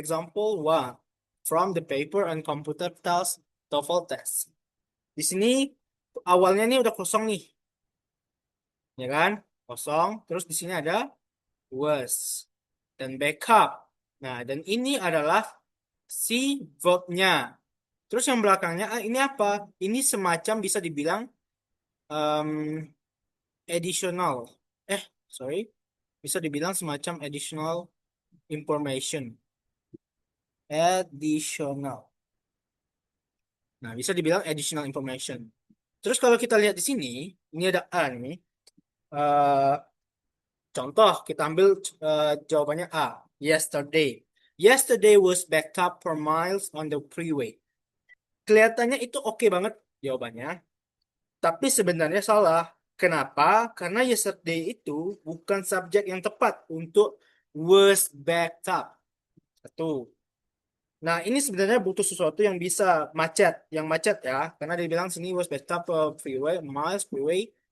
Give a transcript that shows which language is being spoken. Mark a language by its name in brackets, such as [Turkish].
[English] Example one from the paper and computer test TOEFL test. [Indonesian] Di sini awalnya nih udah kosong nih, ya kan? Kosong. Terus di sini ada was dan backup. Nah, dan ini adalah si verbnya. Terus yang belakangnya ini apa? Ini semacam bisa dibilang um, additional. Sorry. Bisa dibilang semacam additional information. Additional. Nah, bisa dibilang additional information. Terus kalau kita lihat di sini, ini ada A nih. Eh, Contoh, kita ambil jawabannya A. Yesterday. [English] Yesterday was backed up for miles on the freeway. [Indonesian] Kelihatannya itu oke banget jawabannya. Tapi sebenarnya salah. Kenapa? Karena yesterday itu bukan subjek yang tepat untuk [English] was backed up. [Indonesian] Satu. Nah, ini sebenarnya butuh sesuatu yang bisa yang macet ya. Karena dia bilang sini [English] was backed up freeway, miles freeway.